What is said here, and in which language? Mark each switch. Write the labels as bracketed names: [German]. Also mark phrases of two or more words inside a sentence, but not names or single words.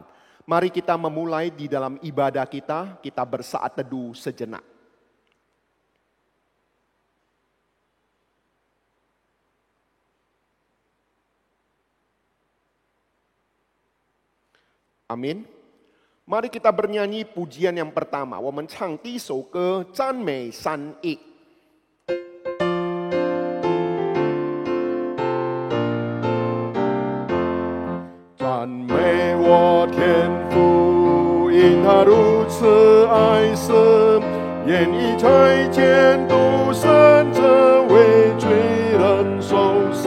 [Indonesian] Mari kita memulai di dalam ibadah kita bersaat teduh sejenak. Amin. Mari kita bernyanyi pujian yang pertama. [Chinese] 我们唱第一首歌赞美三一。赞美我天父，因他如此爱世，愿意差遣独生者为罪人受死。